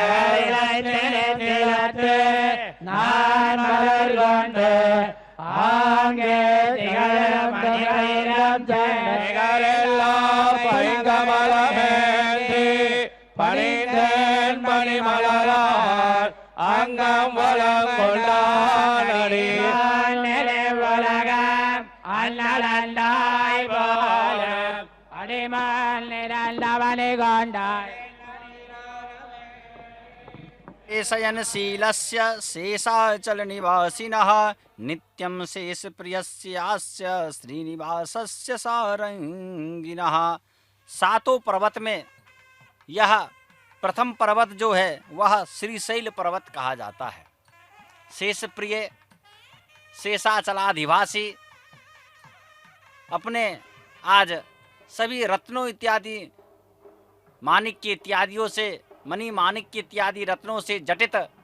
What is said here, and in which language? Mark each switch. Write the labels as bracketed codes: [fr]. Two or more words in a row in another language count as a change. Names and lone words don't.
[ta] நான் மலர் கொண்டு ஆங்கே திகழும் மணிகளிடம் நிகழெல்லாம் பைங்கமலமேந்தி பணிந்தேன் பணிமலரால் அங்கம் வளம் கொண்டானடி உலகம் அன்னலந்தாய் போலும் அடிமால் நிரந்தவனி கொண்டாய் [sa] शयनशीलस्य शेषाचलनिवासिनः नित्यं शेषप्रियस्यास्य श्रीनिवासस्य सारंगिनः। [hi] सातों पर्वत में यह प्रथम पर्वत जो है वह श्रीशैल पर्वत कहा जाता है। शेषप्रिय शेषाचलाधिवासी अपने आज सभी रत्नों इत्यादि माणिक्य इत्यादियों से मणि माणिक्य इत्यादि रत्नों से जटित